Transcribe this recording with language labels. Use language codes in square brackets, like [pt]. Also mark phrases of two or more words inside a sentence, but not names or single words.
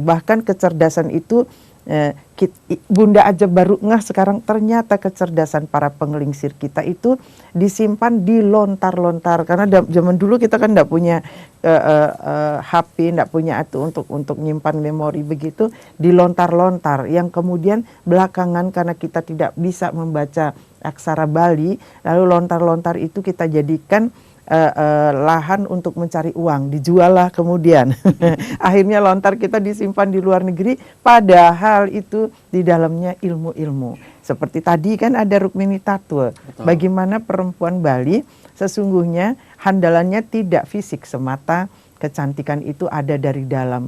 [id] Bahkan kecerdasan itu Bunda aja baru ngeh sekarang ternyata kecerdasan para pengelingsir kita itu disimpan di lontar-lontar, karena zaman dulu kita kan enggak punya HP, enggak punya itu untuk nyimpan memori begitu, di lontar-lontar yang kemudian belakangan karena kita tidak bisa membaca aksara Bali, lalu lontar-lontar itu kita jadikan lahan untuk mencari uang, dijual lah kemudian. Akhirnya lontar kita disimpan di luar negeri, padahal itu di dalamnya ilmu-ilmu. Seperti tadi kan ada Rukmini Tatwa. Bagaimana perempuan Bali sesungguhnya handalannya tidak fisik semata, kecantikan itu ada dari dalam.